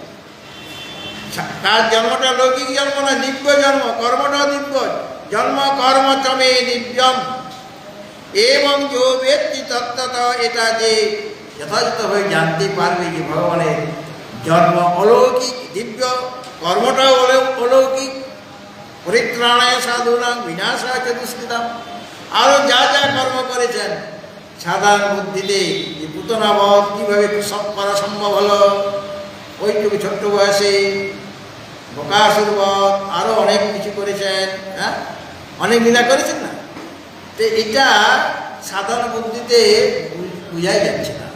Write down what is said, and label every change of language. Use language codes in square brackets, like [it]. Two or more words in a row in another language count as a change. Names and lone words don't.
[bn] তার জন্মটা লৌকিক জন্ম না, দিব্য জন্ম, কর্মটাও দিব্য। [sa] জন্ম কর্ম চমে দিব্যম [bn] এবং [sa] যো ব্যক্তি তত্ত্বতঃ, [bn] এটা যে যথাযথভাবে জানতে পারবে যে ভগবানের জন্ম অলৌকিক, দিব্য, কর্মটাও অলৌকিক। [sa] পরিত্রাণায় সাধুনাং বিনাশায় চ দুষ্কৃতাম। [bn] আরও যা যা কর্ম করেছেন সাধারণ বুদ্ধিতে, যে পুতনাবধ কীভাবে সব করা সম্ভব হলো, ওইটুকু ছোট্ট বয়সে বকাসুরবধ, আরও অনেক কিছু করেছেন, হ্যাঁ, অনেক লীলা করেছেন না। তো এটা সাধারণ বুদ্ধিতে বোঝাই যাচ্ছে না।